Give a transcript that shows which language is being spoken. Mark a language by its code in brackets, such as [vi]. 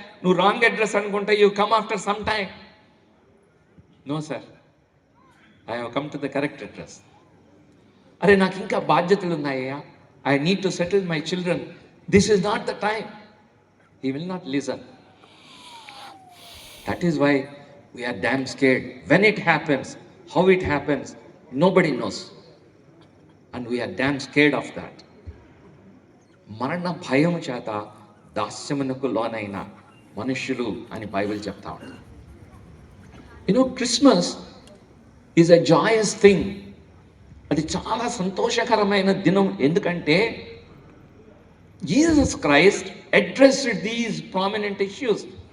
[te] నువ్వు [en] wrong address [te] అనుకుంటే [en] You come after some time. No sir, I have come to the correct address. [te] అరే నాకు ఇంకా బాధ్యతలు ఉన్నాయ్యా, [en] I need to settle my children, this is not the time. He will not listen. That is why we are damn scared. When it happens, how it happens, nobody knows. And we are damn scared of that. [te] మరణ భయం చేత దాస్యమునకు లోనైన మనుష్యులు అని Bible చెప్తా ఉంటుంది. [en] Christmas is a joyous thing. [te] అది చాలా సంతోషకరమైన దినం. ఎందుకంటే [en] Jesus Christ addressed these prominent issues.